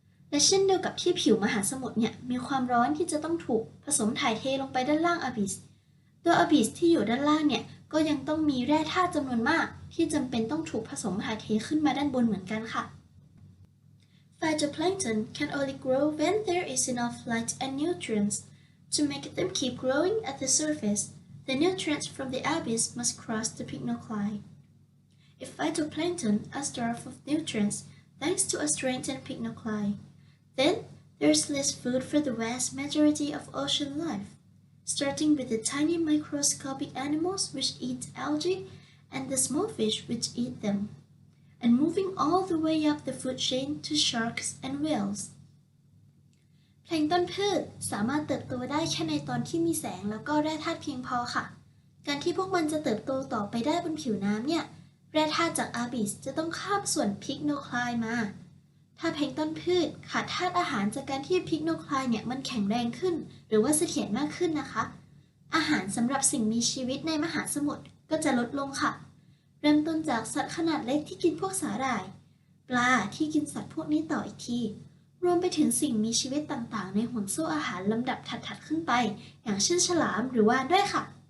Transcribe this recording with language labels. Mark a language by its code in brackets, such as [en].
[th] และเช่นเดียวกับที่ผิวมหาสมุทรเนี่ยมีความร้อนที่จะต้องถูกผสมถ่ายเทลงไปด้านล่างอาบิสตัวอาบิสที่อยู่ด้านล่างเนี่ยก็ยังต้องมีแร่ธาตุจำนวนมากที่จำเป็นต้องถูกผสมถ่ายเทขึ้นมาด้านบนเหมือนกันค่ะ [en] Phytoplankton can only grow when there is enough light and nutrients. To make them keep growing at the surface, the nutrients from the abyss must cross the pycnocline. If phytoplankton are starved of nutrients thanks to a strengthened pycnocline, then there's less food for the vast majority of ocean life, starting with the tiny microscopic animals which eat algae and the small fish which eat them, and moving all the way up the food chain to sharks and whales. [th] แพลงก์ต้นพืชสามารถเติบโตได้แค่ในตอนที่มีแสงแล้วก็แร่ธาตุเพียงพอค่ะการที่พวกมันจะเติบโตต่อไปได้บนผิวน้ำเนี่ยแร่ธาตุจากอาบิสจะต้องข้ามส่วนพิกโนไคลน์มา ถ้าแพลงก์ต้นพืชขาดธาตุอาหารจากการที่พิกโนไคลน์เนี่ยมันแข็งแรงขึ้นหรือว่าเสถียรมากขึ้นนะคะอาหารสำหรับสิ่งมีชีวิตในมหาสมุทรก็จะลดลงค่ะเริ่มต้นจากสัตว์ขนาดเล็กที่กินพวกสาหร่ายปลาที่กินสัตว์พวกนี้ต่ออีกทีรวมไปถึงสิ่งมีชีวิตต่างๆในห่วงโซ่อาหารลำดับถัดๆขึ้นไปอย่างเช่นฉลามหรือวาฬด้วยค่ะ